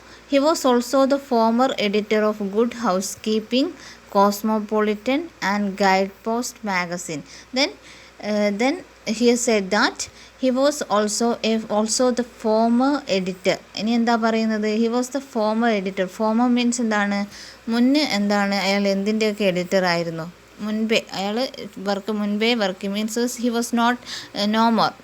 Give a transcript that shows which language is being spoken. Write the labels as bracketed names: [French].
[English] He was also the former editor of Good Housekeeping, Cosmopolitan and Guidepost magazine. Then he said that he was also the former editor. [Malayalam] ഇനി എന്താ പറയുന്നത്? [English] He was the former editor. Former means [Malayalam] മുന്നേ അയാൾ എന്തിൻ്റെയൊക്കെ editor ആയിരുന്നു? അയാൾ മുൻപേ [English] Work means he was not no more.